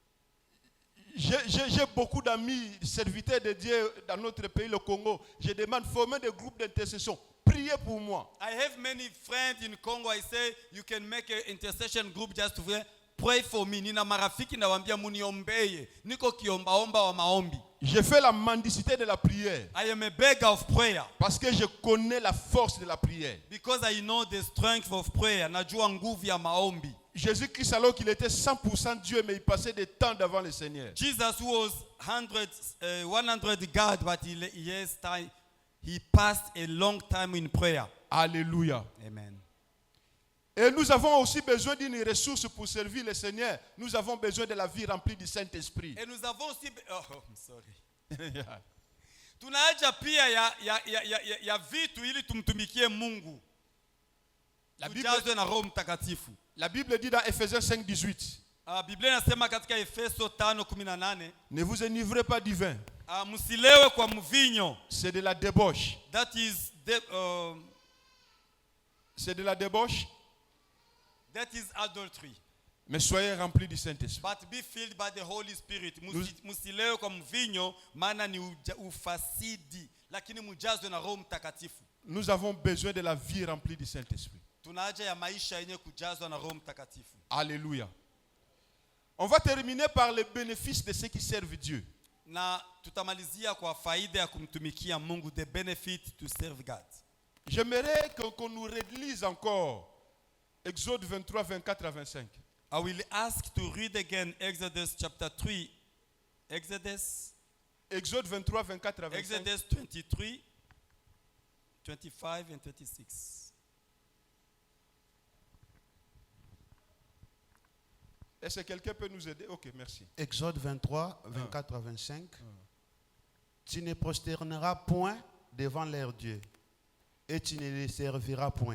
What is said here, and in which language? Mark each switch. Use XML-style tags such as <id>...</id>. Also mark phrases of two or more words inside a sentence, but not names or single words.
<fr>J'ai beaucoup d'amis, serviteurs de Dieu dans notre pays, le Congo. Je demande, formez des groupes d'intercession. Priez pour moi.</fr> <en>I have many friends in Congo. I say, you can make an intercession group just to pray for me.</en> <sw>Nina marafiki na wambia muniombeye. Niko kiombaomba wa maombi.</sw> <fr>Je fais la mendicité de la prière.</fr> <en>I am a beggar of prayer.</en> <fr>Parce que je connais la force de la prière.</fr> <en>Because I know the strength of prayer.</en> <sw>Najua nguvu ya maombi.</sw> <fr>Jésus-Christ, alors qu'il était 100% Dieu, mais il passait des temps devant le Seigneur.</fr> <en>Jesus was 100 God, but he passed a long time in prayer.</en> <fr>Alléluia. Amen. Et nous avons aussi besoin d'une ressource pour servir le Seigneur. Nous avons besoin de la vie remplie du Saint-Esprit. Et nous avons aussi</fr> <en>I'm sorry.</en> <sw>Tunahaja pia ya vitu ili tumtumikie Mungu. Tujazwe na Roho Mtakatifu.</sw> <fr>La Bible dit dans Ephésiens 5:18.</fr> <sw>Biblia inasema katika Efeso 5:18,</sw> <fr>ne vous enivrez pas du vin.</fr> <sw>Msilewe kwa mvinyo.</sw> <fr>C'est de la débauche.</fr> <en>That is</en> <fr>C'est de la débauche.</fr> <en>That is adultery.</en> <fr>Mais soyez remplis du Saint-Esprit.</fr> <en>But be filled by the Holy Spirit.</en> <sw>Msilewe kwa mvinyo, maana ni ufasidi, lakini mujazwe na Roho Mtakatifu.</sw> <fr>Nous avons besoin de la vie remplie du Saint-Esprit.</fr> <sw>Tunahaja ya maisha yenye kujazwa na Roho Mtakatifu.</sw> <fr>Alléluia. On va terminer par les bénéfices de ceux qui servent Dieu.</fr> <sw>Na tutamalizia kwa faida ya kumtumikia Mungu,</sw> <en>the benefit to serve God.</en> <fr>J'aimerais qu'on nous relise encore Exode 23, 24 à 25.</fr> <en>I will ask to read again Exodus chapter 3.</en> <fr>Exode 23, 24 à 25.</fr> <en>Exodus 23, 25 and 26.</en> <fr>Est-ce que quelqu'un peut nous aider? Ok, merci. Exode 23, 24 à 25. Tu ne prosterneras point devant leur Dieu, et tu ne les serviras point.</fr>